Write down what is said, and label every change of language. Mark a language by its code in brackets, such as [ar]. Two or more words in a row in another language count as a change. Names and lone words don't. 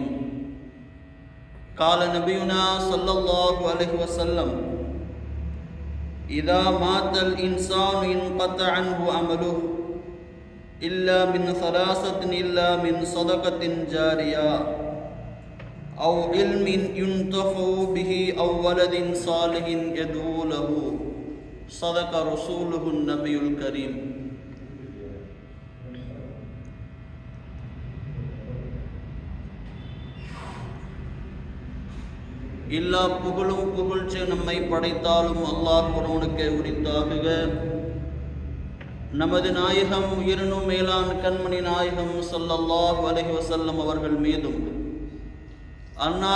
[ar] قال نبينا صلى الله عليه وسلم: إذا مات الإنسان انقطع عنه عمله إلا من ثلاثة، إلا من صدقة جارية أو علم ينتفع به أو ولد صالح يدعو له. صدق رسوله النبي الكريم. [ta] எல்லா புகழும் புகழ்ச்சி நம்மை படைத்தாலும் அல்லாஹ் ஒருவனுக்கே உரித்தாகுக. நமது நாயகம் உயிரினும் மேலான கண்மணி நாயகம் [ar] صلى الله عليه وسلم [ta] அவர்கள் மீதும், அன்னார்